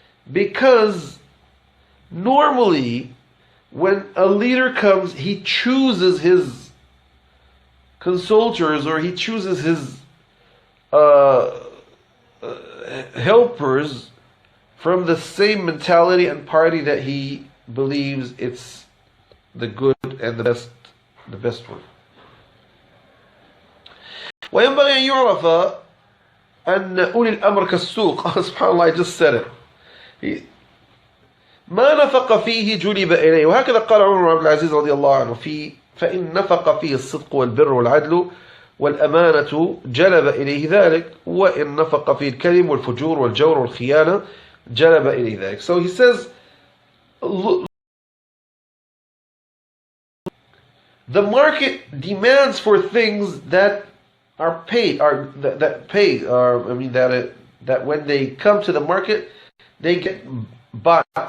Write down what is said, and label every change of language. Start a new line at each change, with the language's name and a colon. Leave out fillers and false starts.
English: Because normally when a leader comes, he chooses his consultors, or he chooses his helpers from the same mentality and party that he believes it's the good and the best one.
Arabic: وينبغي أن يعرف أن أولي الأمر كالسوق. سبحان الله,
English: I just said it.
Arabic: ما نفق فيه جلب إليه. وهكذا قال عمر بن عبد العزيز رضي الله عنه فإن نفق فيه الصدق والبر والعدل والأمانة جلب إليه ذلك، وإن نفق فيه الكذب والفجور والجور والخيانة جلب إليه ذلك.
English: So he says, the market demands for things that are paid, that when they come to the market, they get bought.